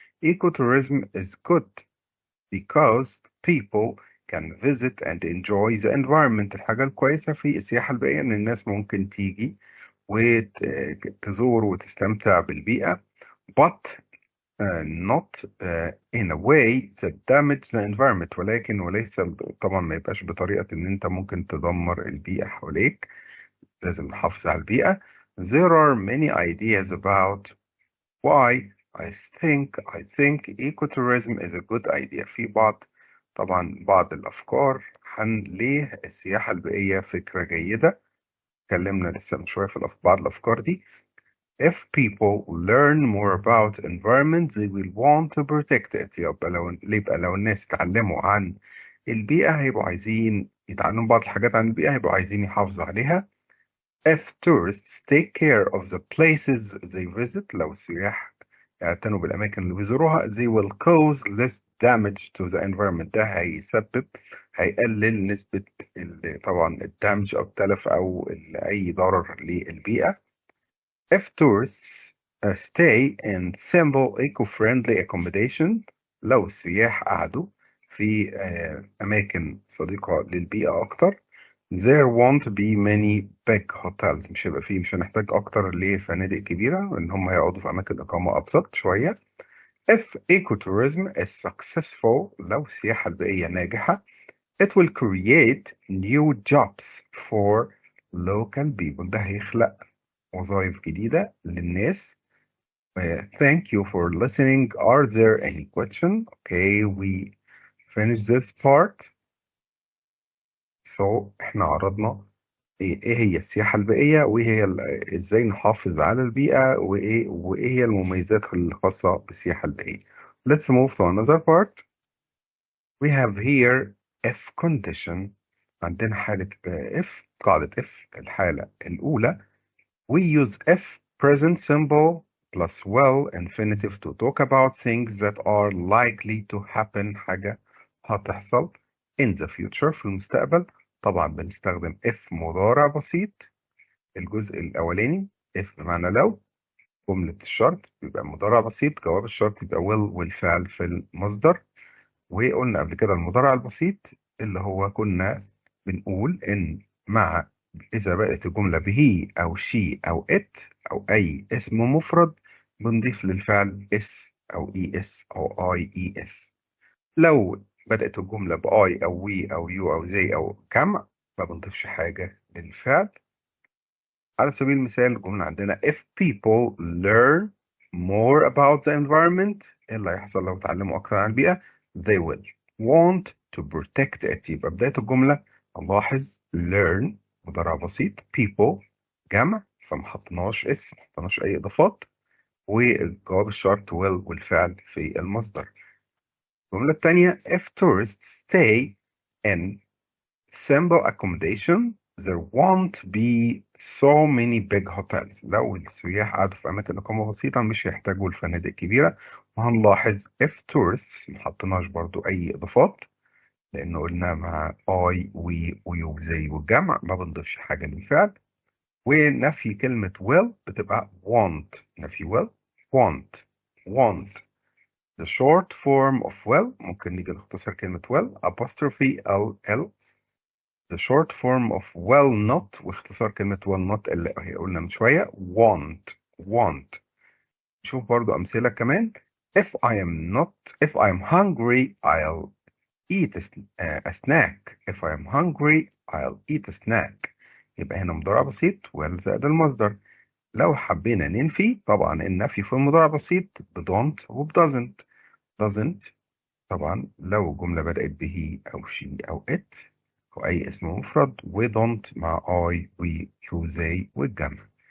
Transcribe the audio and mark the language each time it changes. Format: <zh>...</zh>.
<en>Ecotourism is good because people can visit and enjoy the environment.</en> <ar>الحاجة الكويسة في السياحة البيئية إن الناس ممكن تيجي وتزور وتستمتع بالبيئة</ar> <en>but not in a way that damage the environment،</en> <ar>وليس طبعا ما يبقاش بطريقة إن أنت ممكن تدمر البيئة حواليك. لازم نحافظ على البيئة.</ar> <en>There are many ideas about why I think ecotourism is a good idea.</en> <ar>في بعض الأفكار عن ليه السياحة البيئية فكرة جيدة. اتكلمنا لسه من شوية في بعض الأفكار دي.</ar> <en>If people learn more about environment they will want to protect it.</en> <ar>يبقى لو الناس اتعلموا عن البيئة هيبقوا عايزين يتعلموا بعض الحاجات عن البيئة، هيبقوا عايزين يحافظوا عليها.</ar> <en>If tourists take care of the places they visit,</en> <ar>لو السياح يعتنوا بالأماكن اللي بيزوروها,</ar> <en>they will cause less damage to the environment.</en> <ar>ده هيقلل نسبة طبعا الدمج أو التلف أو أي ضرر للبيئة.</ar> <en>If tourists stay in simple eco-friendly accommodation,</en> <ar>لو السياح قعدوا في أماكن صديقة للبيئة أكتر,</ar> <en>there won't be many big hotels.</en> <ar>مش هنحتاج أكتر لفنادق كبيرة إن هم يقعدوا في أماكن إقامة أبسط شوية.</ar> <en>If ecotourism is successful,</en> <ar>لو السياحة البيئية ناجحة,</ar> <en>it will create new jobs for local people.</en> <ar>ده هيخلق وظائف جديدة للناس.</ar> <en>Thank you for listening. Are there any questions? Okay, we finished this part. So</en> <ar>احنا عرضنا ايه هي السياحة البيئية وايه هي ازاي نحافظ على البيئة وايه هي المميزات الخاصة بالسياحة البيئية.</ar> <en>Let's move to another part. We have here if condition.</en> <ar>عندنا حالة if, قاعدة if الحالة الأولى.</ar> <en>We use if present simple plus will infinitive to talk about things that are likely to happen.</en> <ar>حاجة هتحصل</ar> <en>in the future</en> <ar>في المستقبل. طبعا بنستخدم if مضارع بسيط الجزء الأولاني. if بمعنى لو. جملة الشرط بيبقى مضارع بسيط. جواب الشرط يبقى will والفعل في المصدر. وقلنا قبل كده المضارع البسيط اللي هو كنا بنقول إن مع إذا بدأت الجملة به أو she أو it أو أي اسم مفرد بنضيف للفعل s أو es أو ies. لو بدأت الجملة ب I أو we أو you أو they أو كم ما بنضيفش حاجة للفعل.</ar> <en>على سبيل المثال الجملة عندنا if people learn more about the environment,</en> <ar>إيه اللي هيحصل لو اتعلموا أكثر عن البيئة؟</ar> <en>they will want to protect it.</en> <ar>يبقى بداية الجملة نلاحظ learn مضارع بسيط, people جمع فما حطيناش اسم ما حطيناش أي إضافات, والجواب الشرط will والفعل في المصدر.</ar> <en>الجملة الثانية if tourists stay in simple accommodation there won't be so many big hotels.</en> <ar>لو السياح قعدوا في أماكن إقامة بسيطة مش هيحتاجوا الفنادق كبيرة. وهنلاحظ</ar> <en>if tourists</en> <ar>ما حطيناش برضو أي إضافات لأنه قلنا مع I we ويو زي والجمع ما بنضيفش حاجة للفعل. ونفي كلمة will بتبقى want.</ar> <en>نفي will want. The short form of will</en> <ar>ممكن نيجي نختصر كلمة</ar> <en>will apostrophe L. The short form of will not</en> <ar>واختصار كلمة</ar> <en>will not</en> <ar>اللي هي قلنا من شوية</ar> <en>want.</en> <ar>نشوف برضو أمثلة كمان.</ar> <en>If I am hungry I'll eat a snack. If I am hungry I'll eat a snack.</en> <ar>يبقى هنا مضارع بسيط will زائد المصدر. لو حبينا ننفي طبعا النفي في المضارع بسيط ب don't وب doesn't. طبعا لو جملة بدأت به أو she أو it أو أي اسم مفرد و don't مع I we you they والجمع.</ar>